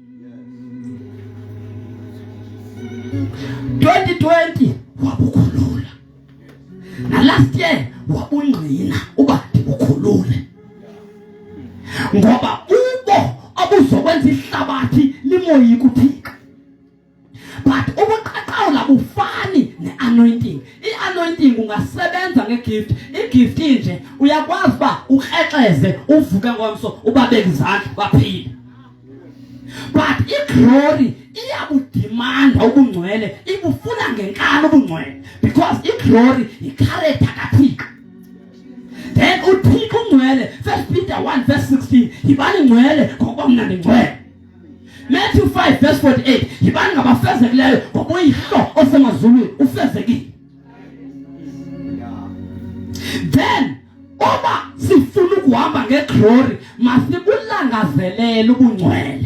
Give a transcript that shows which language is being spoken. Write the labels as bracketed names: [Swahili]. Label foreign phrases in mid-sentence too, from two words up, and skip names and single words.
[Xhosa] 2020 wabukhulula na [English] last year [Xhosa] wabungqina uba ndibukhulule ngoba ubo abuzokwenza ihlabathi limoyika uthixo. But ubuqaqawula bufani ne-anointing. I-anointing ungasebenza ngegift. Igift nje uyakwazi uba ukrexeze uvuke ngomso ubabeke izandla baphile. But i-glory iyabudimanda ubungcwele ibufuna ngenkani ubungcwele because i-glory i-character kaThixo. Then uThixo ungcwele 1 Peter 1 verse 16 yibani ngcwele ngoba mna ndingcwele. Matthew 5 verse 48 yibani ngabafezekileyo ngoba uyihlo osemazulwini ufezekile. Then oba sifuna ukuhamba ngeglory masibulangazelele ubungcwele.